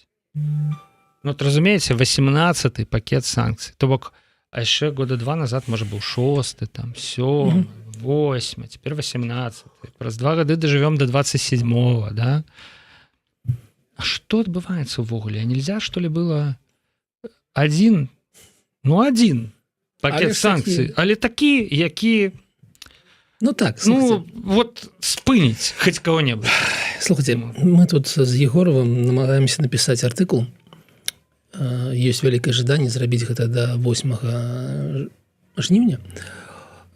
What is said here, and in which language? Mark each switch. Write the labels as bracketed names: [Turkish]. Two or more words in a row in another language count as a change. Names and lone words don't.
[Belarusian] Ну, от разумееце, 18-й пакет санкцый. То бок, а яшчэ года 2 назад, можа, быў 6-й, там, 7-й, 8-й, цяпер 18-й. Праз 2 гады дажывём до 27-го, да? А што адбываецца ўвогуле? [Russian] А нельзя, што ли, было один пакет [Belarusian] санкцый, але такі, які... Ну так, слухайте. Ну, вот спыніць хоць кого-небудзь. Слухайте, мы тут з Егоровым намагаемся напісаць артыкул. Ёсць вялікае жаданне зрабіць гэта до 8 жніўня.